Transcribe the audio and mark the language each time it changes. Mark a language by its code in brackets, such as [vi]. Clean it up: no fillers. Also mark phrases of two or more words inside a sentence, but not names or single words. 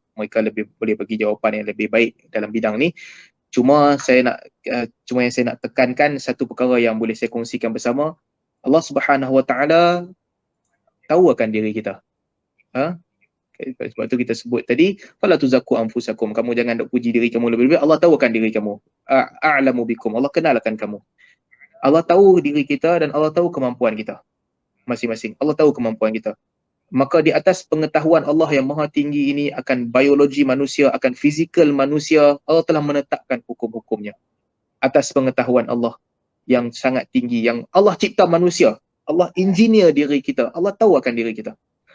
[ms] Mereka lebih boleh bagi jawapan yang lebih baik dalam bidang ni. Cuma yang saya nak tekankan satu perkara yang boleh saya kongsikan bersama. Allah [ar] Subhanahu Wa Taala [ms] tahu akan diri kita. Sebab tu kita sebut tadi, [ar] fala tuzakku anfusakum, [ms] kamu jangan nak puji diri kamu lebih-lebih. Allah tahu akan diri kamu. [ar] A'lamu bikum, [ms] Allah kenal akan kamu. Allah tahu diri kita dan Allah tahu kemampuan kita masing-masing. Allah tahu kemampuan kita. Maka di atas pengetahuan Allah yang maha tinggi ini akan biologi manusia, akan fizikal manusia, Allah telah menetapkan hukum-hukumnya. Atas pengetahuan Allah yang sangat tinggi, yang Allah cipta manusia, Allah engineer diri kita, Allah tahu akan diri kita.